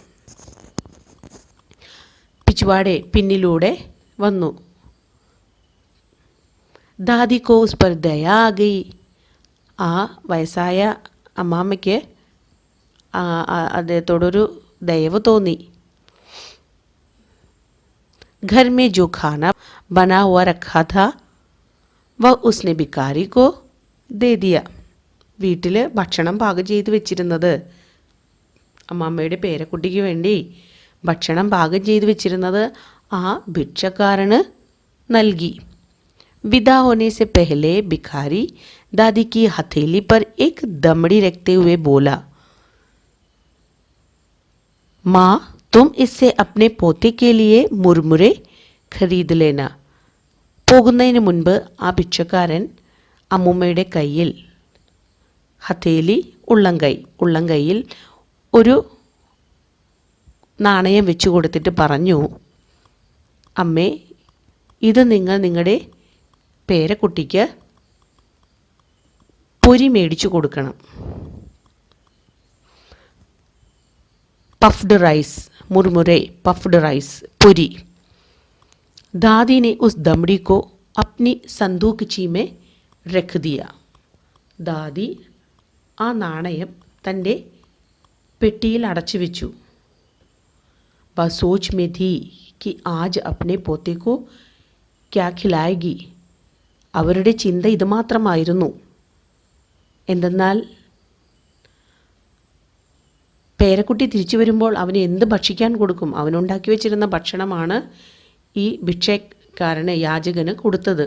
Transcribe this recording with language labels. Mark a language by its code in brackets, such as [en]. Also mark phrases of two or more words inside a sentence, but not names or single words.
[ml] പിച്ചുവാടെ പിന്നിലൂടെ വന്നു. [hi] दादी को उस पर दया आ गई. [ml] ആ വയസ്സായ അമ്മാമ്മയ്ക്ക് അദ്ദേഹത്തോടൊരു ദയവ് തോന്നി. [hi] घर में जो खाना बना हुआ रखा था वह उसने भिखारी को दे दिया. [ml] വീട്ടിൽ ഭക്ഷണം പാകം ചെയ്ത് വെച്ചിരുന്നത്, അമ്മാമ്മയുടെ പേരക്കുട്ടിക്ക് വേണ്ടി ഭക്ഷണം പാകം ചെയ്ത് വെച്ചിരുന്നത് ആ ഭിക്ഷക്കാരന് നൽകി. [hi] विदा होने से पहले भिखारी दादी की हथेली पर एक दमड़ी रखते हुए बोला, माँ तुम इससे अपने पोते के लिए मुरमुरे खरीद लेना. [ml] പോകുന്നതിന് മുൻപ് ആ ഭിക്ഷക്കാരൻ അമ്മൂമ്മയുടെ കയ്യിൽ, ഹഥേലി ഉള്ളംകൈയിൽ ഒരു നാണയം വെച്ചു കൊടുത്തിട്ട് പറഞ്ഞു, അമ്മേ ഇത് നിങ്ങൾ നിങ്ങളുടെ പേരക്കുട്ടിക്ക് പൊരി മേടിച്ചു കൊടുക്കണം. [en] puffed rice, मुरमुरे, puffed rice, पूरी. [hi] दादी ने उस दमड़ी को अपनी संदूकची में रख दिया. [ml] ദാദി ആ നാണയം തൻ്റെ പെട്ടിയിൽ അടച്ചു വെച്ചു. [hi] वह सोच में थी कि आज अपने पोते को क्या खिलाएगी. [ml] അവരുടെ ചിന്ത ഇതുമാത്രമായിരുന്നു. എന്തെന്നാൽ പേരക്കുട്ടി തിരിച്ചു വരുമ്പോൾ അവന് എന്ത് ഭക്ഷിക്കാൻ കൊടുക്കും? അവനുണ്ടാക്കി വെച്ചിരുന്ന ഭക്ഷണമാണ് ഈ ഭിക്ഷക്കാരന്, യാചകന് കൊടുത്തത്.